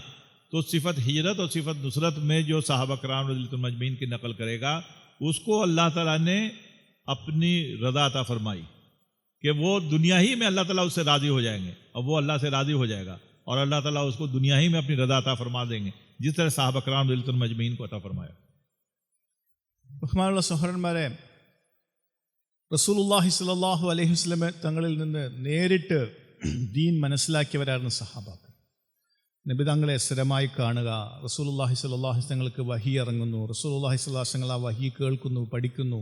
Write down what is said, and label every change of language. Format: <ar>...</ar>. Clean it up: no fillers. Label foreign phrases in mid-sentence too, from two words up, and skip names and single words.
<ur>تو صفت ہجرت اور صفت نصرت میں جو صحابہ کرام</ur> <ar>رضی اللہ عنہم اجمعین</ar> <ur>کی نقل کرے گا اس کو اللہ تعالیٰ نے اپنی رضا عطا فرمائی کہ وہ دنیا ہی میں اللہ تعالیٰ اس سے راضی ہو جائیں گے، اور وہ اللہ سے راضی ہو جائے گا اور اللہ تعالیٰ اس کو دنیا ہی میں اپنی رضا عطا فرما دیں گے، جس طرح صحابہ کرام</ur> <ar>رضی اللہ عنہم اجمعین</ar> <ur>کو عطا فرمایا.</ur> <ml>ബഹുമാനമുള്ള സഹോദരന്മാരെ,</ml> <ar>رسول الله صلى الله عليه وسلم</ar> <ml>തങ്ങളിൽ നിന്ന് നേരിട്ട് ദീൻ മനസ്സിലാക്കിയവരായിരുന്നു സഹാബാക്കൾ. നബി തങ്ങളെ സ്ഥിരമായി കാണുക,</ml> <ar>رسول الله صلى الله عليه وسلم</ar> <ml>തങ്ങൾക്ക് വഹി ഇറങ്ങുന്നു,</ml> <ar>رسول الله صلى الله عليه وسلم</ar> <ml>ആ വഹി കേൾക്കുന്നു, പഠിക്കുന്നു.</ml>